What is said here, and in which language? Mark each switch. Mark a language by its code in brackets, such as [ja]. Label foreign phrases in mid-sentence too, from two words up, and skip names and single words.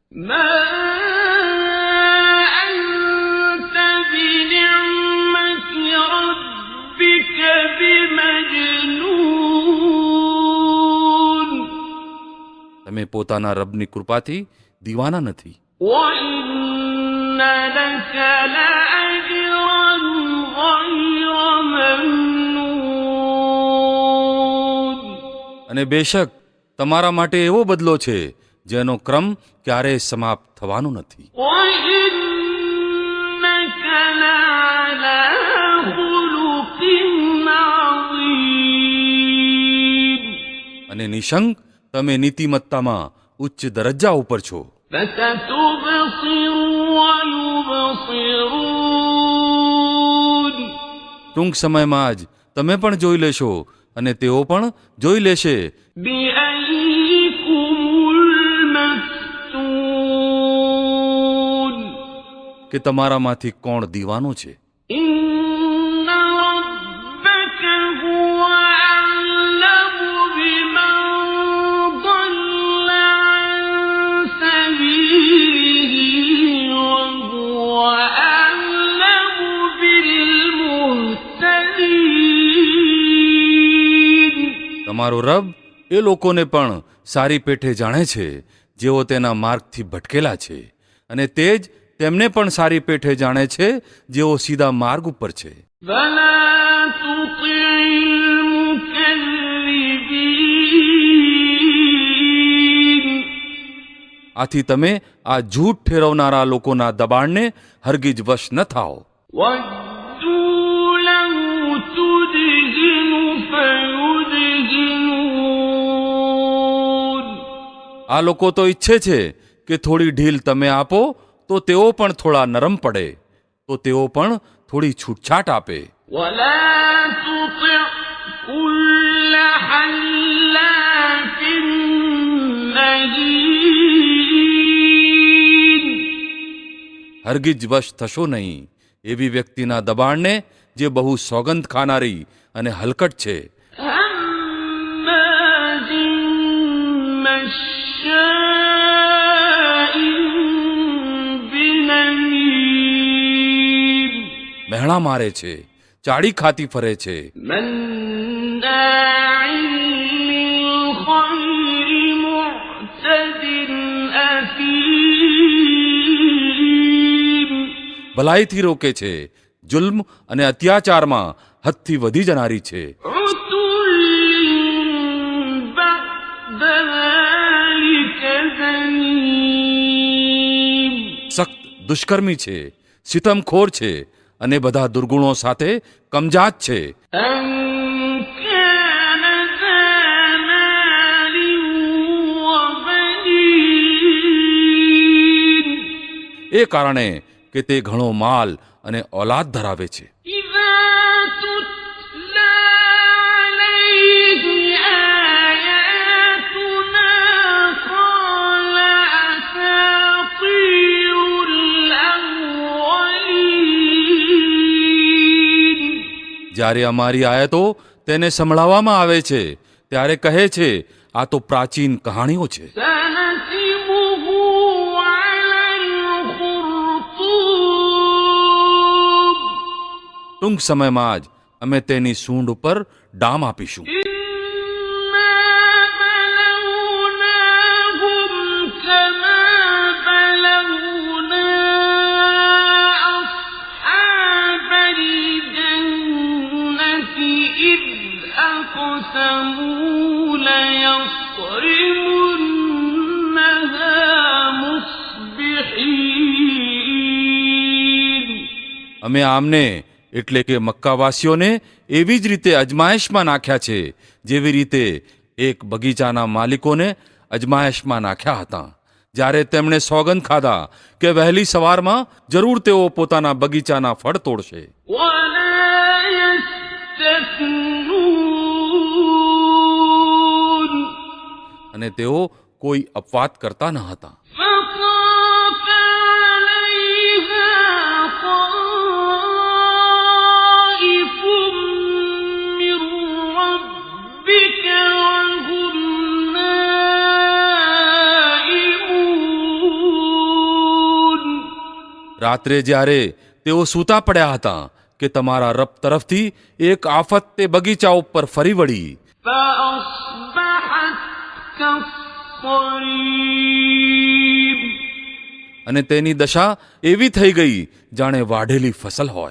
[ar] ما أنت بنعمة ربك بمجنون. [gu] તમે પોતાના રબની કૃપાથી દીવાના નથી. [ar] وَإِنَّ لَكَ لَأَجْرًا غَيْرَ مَمْنُونٍ. [gu] અને બેશક તમારા માટે એવો બદલો છે જેનો ક્રમ ક્યારેય સમાપ્ત થવાનો નથી. [ar] وَإِنَّكَ لَعَلَىٰ خُلُقٍ عَظِيمٍ. [gu] અને નિશંક તમે નીતિમત્તામાં ઉચ્ચ દરજ્જા ઉપર છો. [ar] فَسَتُبْصِرُ وَيُبْصِرُونَ. [gu] ટૂંક સમયમાં જ તમે પણ જોઈ લેશો અને તેઓ પણ જોઈ લેશે. [ar] بِأَيِّكُمُ الْمَفْتُونُ. [gu] કે તમારામાંથી કોણ દીવાનો છે. [ar] إِنَّ رَبَّكَ هُوَ أَعْلَمُ بِمَنْ ضَلَّ عَنْ سَبِيلِهِ وَهُوَ أَعْلَمُ بِالْمُهْتَدِينَ. [gu] તમારો રબ એ લોકોને પણ સારી પેઠે જાણે છે જેઓ તેના માર્ગથી ભટકેલા છે, અને તે જ તેમને પણ સારી પેઠે જાણે છે જેઓ સીધા માર્ગ ઉપર છે. [ar] فَلَا تُطِعِ الْمُكَذِّبِينَ. [gu] આથી તમે આ જૂઠ ઠેરવનારા લોકોના દબાણને હરગીજ વશ ન થાઓ. [ar] وَدُّوا لَوْ تُدْهِنُ فَيُدْهِنُونَ. [gu] આ લોકો તો ઈચ્છે છે કે થોડી ઢીલ તમે આપો તો તેઓ પણ થોડા નરમ પડે, તો તેઓ પણ થોડી છૂટછાટ આપે. [ar] وَلَا تُطِعْ كُلَّ حَلَّافٍ مَّهِينٍ. [gu] હરગીજ વશ થશો નહીં એવી વ્યક્તિના દબાણને જે બહુ સોગંદ ખાનારી અને હલકટ છે. [ar] هَمَّازٍ مَّشَّاءٍ بِنَمِيمٍ. [gu] મહેણા મારે છે, ચાડી ખાતી ફરે છે, [ar] مَنَّاعٍ لِّلْخَيْرِ مُعْتَدٍ أَثِيمٍ. [gu] ભલાઈથી રોકે છે, જુલ્મ અને અત્યાચારમાં હદથી વધી જનારી છે. [ar] عُتُلٍّ بَعْدَ ذَلِكَ زَنِيمٍ. [gu] સખ્ત દુષ્કર્મી છે, સિતમખોર છે અને બધા દુર્ગુણો સાથે કમજાત છે. [ar] أَن كَانَ ذَا مَالٍ وَبَنِينَ. [gu] એ કારણે કે તે ઘણો માલ અને ઓલાદ ધરાવે છે. [ar] إِذَا تُتْلَى عَلَيْهِ آيَاتُنَا قَالَ أَسَاطِيرُ الْأَوَّلِينَ. [gu] જ્યારે અમારી આયતો તેને સંભળાવવામાં આવે છે ત્યારે કહે છે આ તો પ્રાચીન કહાણીઓ છે. [ar] سَنَسِمُهُ عَلَى الْخُرْطُومِ. [gu] ટૂંક સમયમાં જ અમે તેની સૂંઢ ઉપર ડામ આપીશું. [ar] إِنَّا بَلَوْنَاهُمْ كَمَا بَلَوْنَا أَصْحَابَ الْجَنَّةِ إِذْ أَقْسَمُوا لَيَصْرِمُنَّهَا مُصْبِحِينَ. [gu] અમે આમને એટલે કે મક્કાવાસીઓને એવી જ રીતે અજમાયશમાં નાખ્યા છે જેવી રીતે એક બગીચાના માલિકોને અજમાયશમાં નાખ્યા હતા. જ્યારે તેમણે સોગંદ ખાધા કે વહેલી સવારમાં જરૂર તેઓ પોતાના બગીચાના ફળ તોડશે, [ar] ولا يستثنون [gu] અને તેઓ કોઈ અપવાદ કરતા ન હતા. [ar] فطاف عليها طائف من ربك وهم نائمون [gu] રાત્રે જ્યારે તેઓ સૂતા પડ્યા હતા કે તમારા રબ તરફથી એક આફત તે બગીચા ઉપર ફરી વળી, [ar] فأصبحت كالصريم [gu] અને તેની દશા એવી થઈ ગઈ જાણે વાઢેલી ફસલ હોય.